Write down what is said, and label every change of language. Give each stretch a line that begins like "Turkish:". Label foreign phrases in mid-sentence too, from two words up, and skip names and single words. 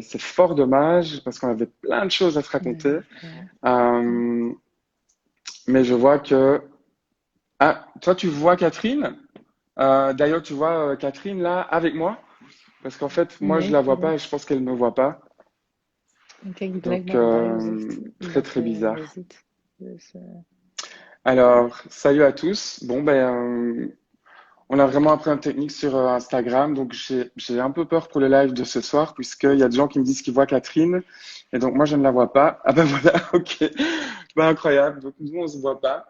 French: C'est fort dommage parce qu'on avait plein de choses à se raconter, Ouais. Euh, mais je vois que ah toi tu vois Catherine, d'ailleurs tu vois Catherine là avec moi, parce qu'en fait moi je
Dutch: Nee,
French: la vois pas
Dutch: nee.
French: et je pense qu'elle me voit pas.
Dutch: Kijk, die blijkt
French: Donc,
Dutch: maar erbij gezegd
French: très
Dutch: dat
French: très
Dutch: hij er
French: bizarre.
Dutch: zit. Dus,
French: Alors, salut à tous. Bon, on a vraiment un problème technique sur Instagram, donc j'ai un peu peur pour le live de ce soir, puisqu'il y a des gens qui me disent qu'ils voient Catherine, et donc moi je ne la vois pas. Ah ben voilà, ok. Ben, incroyable. Donc nous on se voit pas.